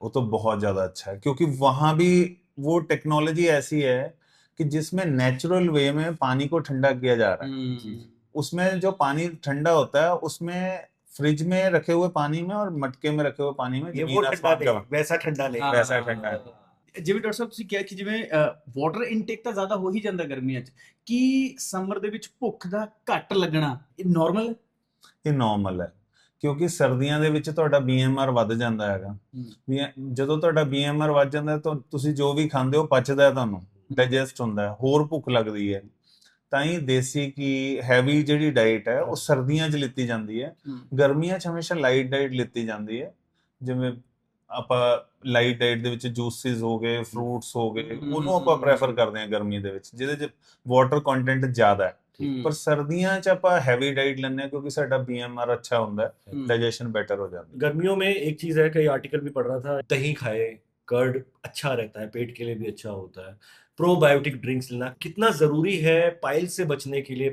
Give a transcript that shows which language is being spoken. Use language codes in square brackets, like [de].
[hi] वो तो बहुत ज्यादा अच्छा है, क्योंकि वहां भी वो टेक्नोलॉजी ऐसी है कि जिसमें नेचुरल वे में पानी को ठंडा किया जा रहा है। उसमें जो पानी ठंडा होता है उसमें फ्रिज में रखे हुए पानी में और मटके में रखे हुए पानी में ये वो जमीन ठंडा आसमान का नहीं, वैसा ठंडा नहीं। हाँ। वैसा ठंडा है। [pa] ਜਿਵੇਂ ਡਾਕਟਰ ਸਾਹਿਬ ਤੁਸੀਂ ਕਿਹਾ ਕਿ ਜਿਵੇਂ ਵਾਟਰ ਇਨਟੇਕ ਤਾਂ ਜ਼ਿਆਦਾ ਹੋ ਹੀ ਜਾਂਦਾ ਗਰਮੀਆਂ 'ਚ, ਕੀ ਸਮਰ ਦੇ ਵਿੱਚ ਭੁੱਖ ਦਾ ਘੱਟ ਲੱਗਣਾ ਇਹ ਨਾਰਮਲ ਹੈ? ਇਹ ਨਾਰਮਲ ਹੈ, ਕਿਉਂਕਿ ਸਰਦੀਆਂ ਦੇ ਵਿੱਚ ਤੁਹਾਡਾ BMR ਵੱਧ ਜਾਂਦਾ ਹੈਗਾ। ਜਦੋਂ ਤੁਹਾਡਾ BMR ਵੱਧ ਜਾਂਦਾ ਤਾਂ ਤੁਸੀਂ ਜੋ ਵੀ ਖਾਂਦੇ ਹੋ ਪਚਦਾ ਹੈ, ਤੁਹਾਨੂੰ ਡਾਈਜੈਸਟ ਹੁੰਦਾ ਹੈ, ਹੋਰ ਭੁੱਖ ਲੱਗਦੀ ਹੈ। ਤਾਂ ਹੀ ਦੇਸੀ ਕੀ ਹੈਵੀ ਜਿਹੜੀ ਡਾਈਟ ਹੈ ਉਹ ਸਰਦੀਆਂ 'ਚ ਲਿੱਤੀ ਜਾਂਦੀ ਹੈ। ਗਰਮੀਆਂ 'ਚ ਹਮੇਸ਼ਾ ਲਾਈਟ ਡਾਈਟ ਲਿੱਤੀ ਜਾਂਦੀ ਹੈ, ਜਿਵੇਂ ਆਪਾਂ ਲਾਈਟ ਡਾਈਟ ਦੇ ਵਿੱਚ ਜੂਸਿਸ ਹੋ ਗਏ, ਫਰੂਟਸ ਹੋ ਗਏ, ਉਹਨੂੰ ਆਪਾਂ ਪ੍ਰੈਫਰ ਕਰਦੇ ਹਾਂ ਗਰਮੀ ਦੇ ਵਿੱਚ, ਜਿਹਦੇ 'ਚ ਵਾਟਰ ਕੰਟੈਂਟ ਜ਼ਿਆਦਾ ਹੈ। ਪਰ ਸਰਦੀਆਂ 'ਚ ਆਪਾਂ [hi] हैवी डाइट लेने क्योंकि साडा BMR अच्छा ਹੁੰਦਾ है, डाइजेशन बेटर हो जाता है। गर्मियों में एक चीज है, कई आर्टिकल भी पढ़ रहा था, दही खाए, कर्ड अच्छा रहता है, पेट के लिए भी अच्छा होता है। प्रोबायोटिक ड्रिंक्स लेना कितना जरूरी है पाइल्स से बचने के लिए?